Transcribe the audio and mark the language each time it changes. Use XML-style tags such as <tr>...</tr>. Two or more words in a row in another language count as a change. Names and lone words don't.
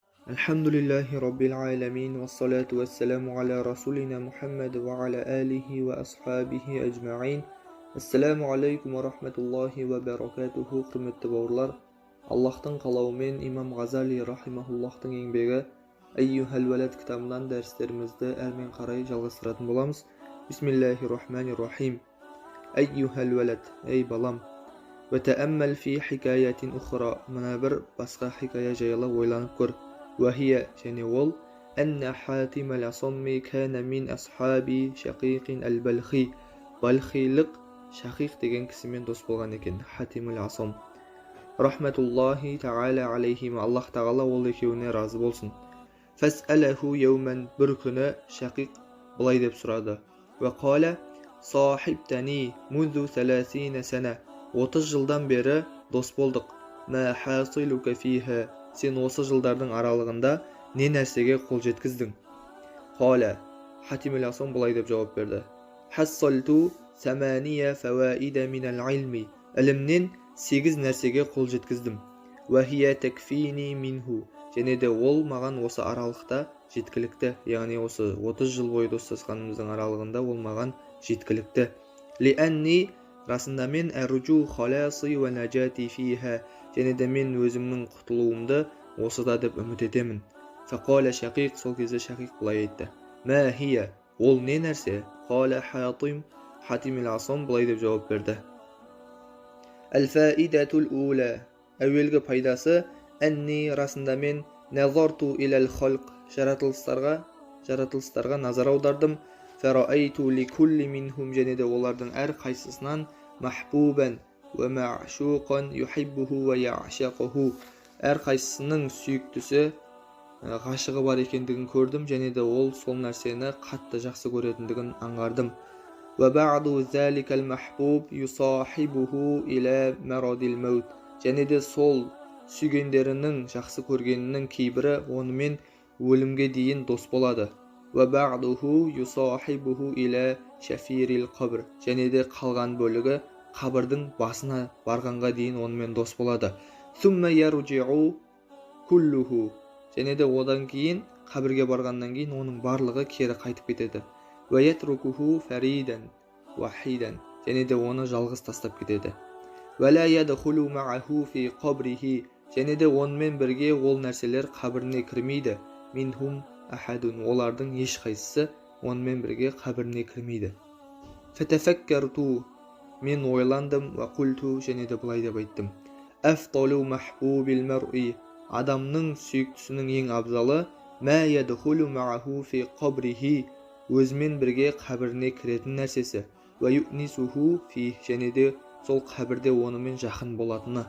<ar>الحمد لله رب العالمين والصلاة والسلام على رسولنا محمد وعلى آله وأصحابه أجمعين. السلام عليكم ورحمة الله وبركاته.</ar> <kk>Құрметті бауырлар, Аллахтың қалауымен Имам Ғазали рахимахуллахтың еңбегі Айюхал Валад кітабынан дәрістерімізді әрмен қарай жалғастыратын боламыз.</kk> <ar>بسم الله الرحمن الرحيم. أيها الولد,</ar> <kk>ей балам.</kk> <ar>وتأمل في حكاية أخرى.</ar> <kk>Мына бір басқа хикая жайлы ойланып көр.</kk> <ar>وهي</ar> <kk>және ол</kk> <ar>أن حاتم الأصم كان من أصحاب شقيق البلخي.</ar> <kk>Балхилық Шақиқ деген кісімен дос болған екен. Хатим аль-Асам</kk> <ar>رحمة الله تعالى عليهما,</ar> <kk>Аллах тағала ол екеуіне разы болсын.</kk> <ar>فسأله يوما,</ar> <kk>бір күні Шақиқ былай деп сұрады.</kk> <ar>وقال صاحبتني منذ 30 سنة.</ar> <kk>30 жылдан бері дос болдық.</kk> <ar>ما حاصلك فيها.</ar> <kk>Сен осы жылдардың аралығында не нәрсеге қол жеткіздің? Қала, Хатим аль-Асам былай деп жауап берді.</kk> <ar>حصلت 8 فوائد من العلم.</ar> <kk>Ілімнен 8 нәрсеге қол жеткіздім.</kk> <ar>وهي تكفيني منه.</ar> <kk>Және де ол маған осы аралықта жеткілікті. Яғни осы 30 жыл бойы достасқанымыздың аралығында ол маған жеткілікті.</kk> <ar>Лианни,</ar> <kk>расында мен</kk> <ar>أرجو خلاصي ونجاتي فيها.</ar> <kk>Және де мен өзімнің құтылуымды осыда деп үміт етемін.</kk> <ar>فقال شقيق,</ar> <kk>сол кезде Шақиқ былай айтты.</kk> <ar>ما هي,</ar> <kk>ол не нәрсе?</kk> <ar>قال حاتم,</ar> <kk>Хатим аль-Асам былай деп жауап берді.</kk> <ar>الفائدة الأولى,</ar> <kk>әуелгі пайдасы, әнни, расында мен</kk> <ar>نظرت إلى الخلق,</ar> <kk>жаратылыстарға назар аудардым.</kk> <ar>فرأيت لكل منهم,</ar> <kk>және де олардың әр қайсысынан</kk> <ar>محبوبا ومعشوقا يحبه ويعشقه.</ar> <kk>Әр қайсысының сүйіктісі, ғашығы бар екендігін көрдім, және де ол сол нәрсені қатты жақсы көретіндігін аңғардым.</kk> <ar>وبعض ذلك المحبوب يصاحبه إلى مرض الموت.</ar> <kk>Және де сол сүйгендерінің, жақсы көргенінің кейбірі онымен өлімге дейін дос болады.</kk> <ar>وبعضه يصاحبه إلى شفير القبر.</ar> <kk>Және де қалған бөлігі қабірдің басына барғанға дейін онымен дос болады.</kk> <ar>ثم يرجع كله.</ar> <kk>Және де одан кейін, қабірге барғаннан кейін оның барлығы кері қайтып кетеді.</kk> <ar>ويتركه فريدا وحيدا.</ar> <kk>Және де оны жалғыз тастап кетеді.</kk> <ar>ولا يدخل معه في قبره.</ar> <kk>Және де онымен бірге ол нәрселер қабіріне кірмейді.</kk> <ar>منهم أحد.</ar> <kk>Олардың ешқайсысы онымен бірге қабіріне кірмейді. Фатафаккарту. Мен ойландым,</kk> <ar>وقلت,</ar> <kk>және де былай деп айттым.</kk> <ar>أفضل محبوب المرء.</ar> <kk>Адамның сүйіктісінің ең абзалы</kk> <ar>ما يدخل معه في قبره.</ar> <kk>Өзімен бірге қабіріне кіретін нәрсесі.</kk> <ar>ويؤنسه فيه.</ar> <kk>Және де сол қабірде онымен жақын болатыны.</kk>